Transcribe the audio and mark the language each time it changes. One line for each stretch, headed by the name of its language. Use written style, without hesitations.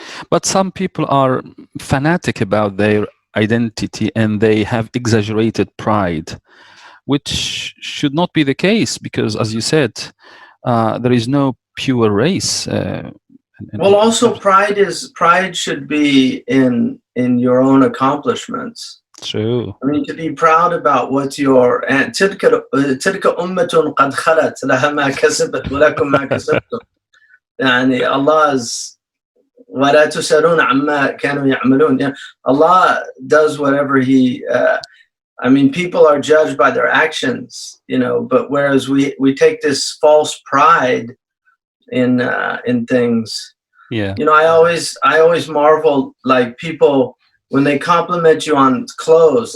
English: But some people are fanatic about their identity, and they have exaggerated pride, which should not be the case, because, as you said, there is no pure race. Well, also pride should be in your own accomplishments. True. I mean, to be proud about what your
Arabic: تلك أمة قد خلت لها ما كسبت ولكم ما كسبتم. يعني Allah's ولا تسألون عما كانوا يعملون.
English: Allah does whatever He. I mean, people are judged by their actions, But whereas we take this false pride in things. Yeah. I always marvel, like, people when they compliment you on clothes.